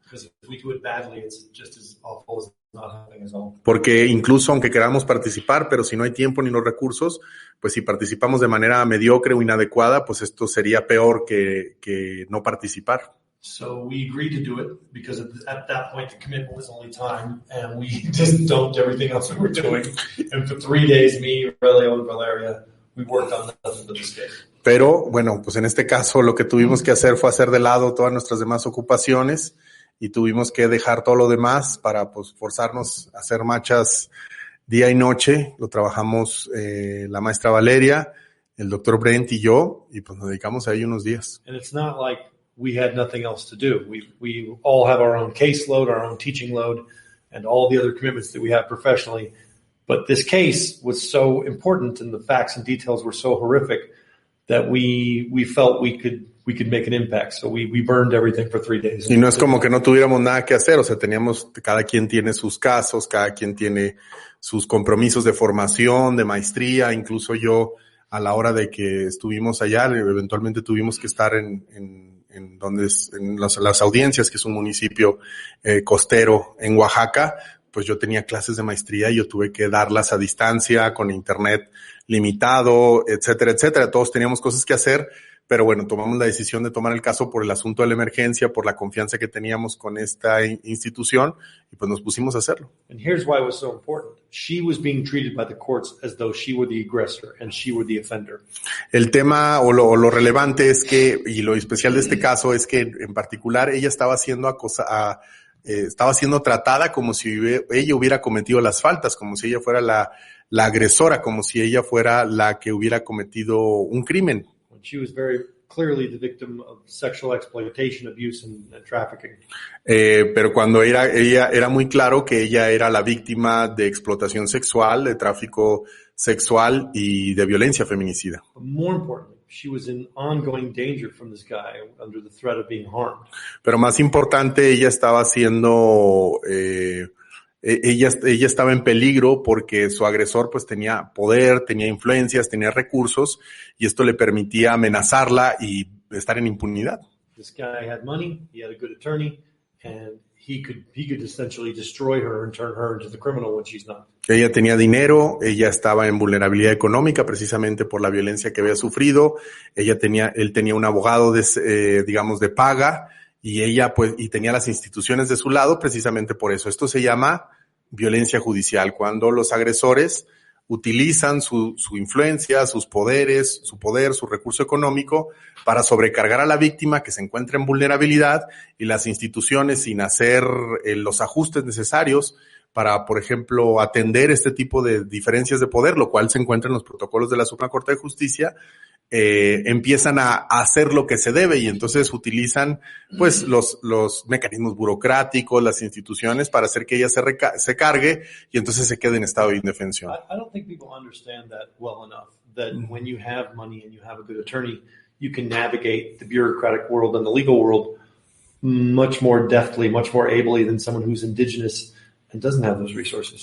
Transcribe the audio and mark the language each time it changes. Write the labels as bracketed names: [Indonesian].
[English] Because if we do it badly, it's just as awful as not happening at all. [Spanish] Porque incluso aunque queramos participar, pero si no hay tiempo ni los recursos, pues si participamos de manera mediocre o inadecuada, pues esto sería peor que no participar. [English] So we agreed to do it because at that point the commitment was only time, and we just dumped everything else we were doing. And for 3 days, me, Aurelio, and Valeria, we worked on nothing but this case. [Spanish] Pero bueno, pues en este caso lo que tuvimos que hacer fue hacer de lado todas nuestras demás ocupaciones y tuvimos que dejar todo lo demás para pues forzarnos a hacer marchas día y noche. Lo trabajamos la maestra Valeria, el doctor Brent y yo, y pues nos dedicamos a ello unos días. [English] And it's not like we had nothing else to do. We all have our own caseload, our own teaching load, and all the other commitments that we have professionally. But this case was so important, and the facts and details were so horrific that we felt we could make an impact. So we burned everything for 3 days. [Spanish] Y no es como que no tuviéramos nada que hacer, o sea, cada quien tiene sus casos, cada quien tiene sus compromisos de formación, de maestría, incluso yo a la hora de que estuvimos allá, eventualmente tuvimos que estar en las audiencias, que es un municipio costero en Oaxaca, pues yo tenía clases de maestría y yo tuve que darlas a distancia, con internet limitado, etcétera, etcétera. Todos teníamos cosas que hacer, pero bueno, tomamos la decisión de tomar el caso por el asunto de la emergencia, por la confianza que teníamos con esta institución, y pues nos pusimos a hacerlo. [English] And here's why it was so important. She was being treated by the courts as though she were the aggressor and she were the offender. [Spanish] El tema o lo relevante es que, y lo especial de este caso es que en particular ella estaba siendo estaba siendo tratada como si ella hubiera cometido las faltas, como si ella fuera la agresora, como si ella fuera la que hubiera cometido un crimen. [English] She was very clearly the victim of sexual exploitation, abuse, and trafficking. [Spanish] Pero cuando ella era muy claro que ella era la víctima de explotación sexual, de tráfico sexual y de violencia feminicida. [English] But more importantly, she was in ongoing danger from this guy under the threat of being harmed. [Spanish] Pero más importante, ella estaba siendo ella estaba en peligro porque su agresor pues tenía poder, tenía influencias, tenía recursos, y esto le permitía amenazarla y estar en impunidad. [English] This guy had money, he had a good attorney, and he could essentially destroy her and turn her into the criminal when she's not. [Spanish] Ella tenía dinero, ella estaba en vulnerabilidad económica precisamente por la violencia que había sufrido. Él tenía un abogado de paga, y ella y tenía las instituciones de su lado precisamente por eso. Esto se llama violencia judicial, cuando los agresores utilizan su influencia, sus poderes, su recurso económico para sobrecargar a la víctima que se encuentra en vulnerabilidad, y las instituciones, sin hacer los ajustes necesarios para, por ejemplo, atender este tipo de diferencias de poder, lo cual se encuentra en los protocolos de la Suprema Corte de Justicia, empiezan a hacer lo que se debe, y entonces utilizan pues los mecanismos burocráticos, las instituciones, para hacer que ella se cargue y entonces se quede en estado de indefensión. [English] I don't think people understand that well enough, that when you have money and you have a good attorney, you can navigate the bureaucratic world and the legal world much more deftly, much more ably than someone who's indigenous and doesn't have those resources.